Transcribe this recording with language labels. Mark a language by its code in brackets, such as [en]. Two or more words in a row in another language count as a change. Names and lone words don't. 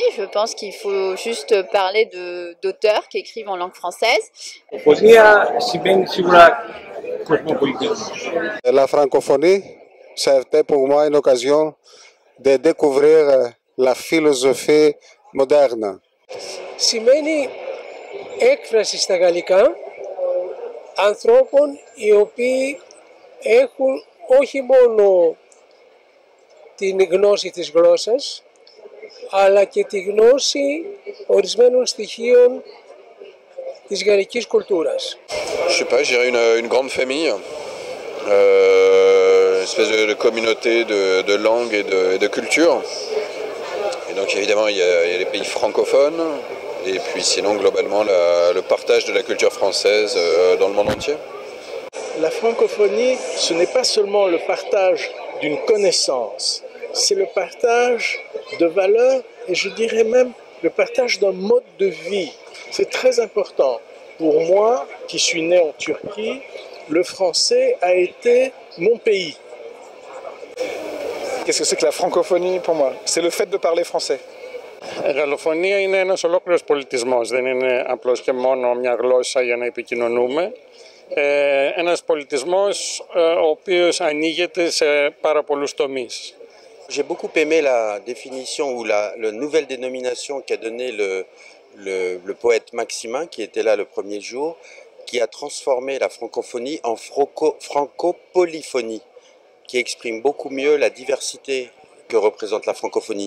[fr] Je pense qu'il faut juste parler d'auteurs qui écrivent en langue française. La francophonie, c'était pour moi une occasion de découvrir la philosophie moderne. [el] Σημαίνει έκφραση στα γαλλικά ανθρώπων οι οποίοι έχουν όχι μόνο την γνώση της γλώσσας, αλλά και τη γνώση ορισμένων στοιχείων της γαλλικής κουλτούρας. [fr] Je sais pas, je dirais une grande famille, une espèce de communauté de langues et de cultures. Et donc évidemment, il y a les pays francophones, et puis sinon globalement le partage de la culture française dans le monde entier. La francophonie, ce n'est pas seulement le partage d'une connaissance, c'est le partage de valeurs et je dirais même le partage d'un mode de vie. C'est très important pour moi, qui suis né en Turquie, le français a été mon pays. Qu'est-ce que c'est que la francophonie pour moi? C'est le fait de parler français. [el] Η γαλλοφωνία είναι ένας ολόκληρος πολιτισμός, δεν είναι απλώς και μόνο μια γλώσσα για να επικοινωνούμε. Ένας πολιτισμός ο οποίος ανοίγεται σε πάρα πολλούς τομείς. [fr] J'ai beaucoup aimé la définition ou la nouvelle dénomination qu'a donné le poète Maximin, qui était là le premier jour, qui a transformé la francophonie en francopolyphonie, qui exprime beaucoup mieux la diversité que représente la francophonie.